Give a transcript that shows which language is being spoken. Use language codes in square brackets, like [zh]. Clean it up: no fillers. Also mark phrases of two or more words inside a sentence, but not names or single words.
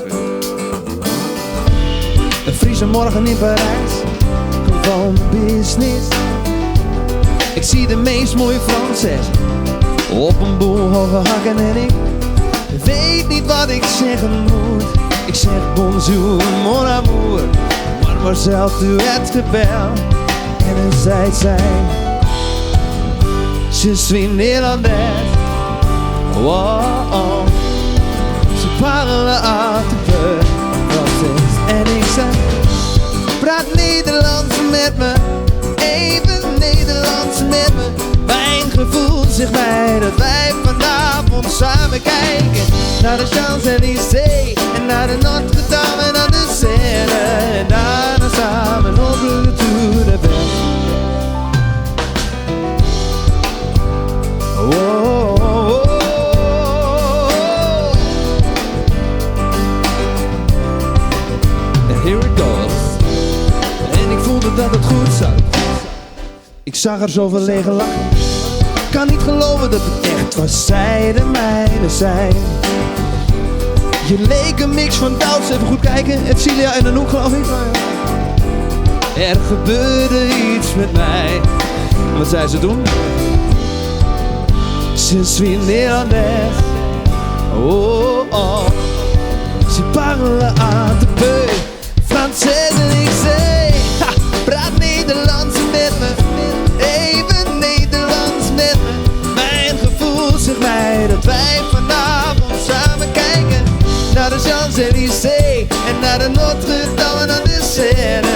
[nl] Een Friese morgen in Parijs, gewoon business. Ik zie de meest mooie Franses op een boel hoge hakken en ik weet niet wat ik zeggen moet. Ik zeg [fr] bonjour mon amour, mademoiselle tu es très belle. [nl] En dan zei zij, [fr] je suis [nl] Nederlands. Wow, oh. Ze [fr] parle un peu [nl] Frans. En ik zei, praat Nederlands met me, even Nederlands met me. Mijn gevoel zegt mij dat wij vanavond samen kijken naar de Champs-Élysées en naar de Notre-Dame en naar de Seine. En daarna samen op de Tour de Bel. Oh, oh, oh. [en] And here it goes. [nl] En ik voelde dat het goed zat. Ik zag er zo verlegen lachen. Ik kan niet geloven dat het echt was. Zij de mijne zijn. Je leek een mix van Duits, even goed kijken, Edcilia en Anouk geloof ik. Er gebeurde iets met mij. Wat zei ze toen? [fr] Je suis [nl] Nederlands. Oh oh. [fr] Je parle un peu Français [nl] en ik zei, ha, praat Nederlands met me, even Nederlands met me. Mijn gevoel zegt mij dat wij vanavond samen kijken naar de Champs-Élysées en naar de Notre-Dame en naar de Seine.